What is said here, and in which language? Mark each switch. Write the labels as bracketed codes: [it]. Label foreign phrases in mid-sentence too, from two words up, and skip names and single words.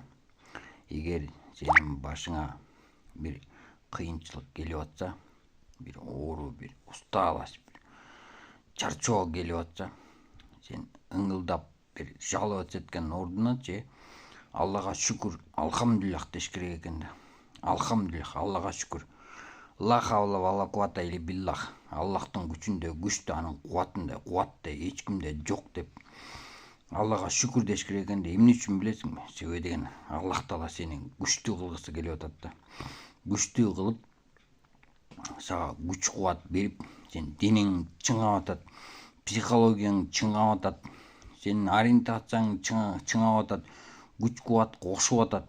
[ky] Эгер сенин башыңа бир кыйынчылык келип атса, бир оору, бир усталость, бир чарчоо келип атса, сен ыңылдап бир жалоба эткен ордуна Аллага шүкүр, алхамдулиллах деш керек экен да. Алхамдулиллах, Аллага шүкүр. [ar] لا حول ولا قوة إلا بالله. [ky] Аллахтын күчүндө күчтө, анын кубатында кубатта эч кимде жок деп Аллага шүкүр деш керек экен да. Эмне үчүн билесиңби? Себеби деген Аллах Таала сени күчтүү кылгысы келип атат да. Күчтүү кылып, сага күч кубат берип, сен денең чыңап атат, психологияң чыңап атат, сенин ориентацияң чыңап атат, күч кубат кошуп атат.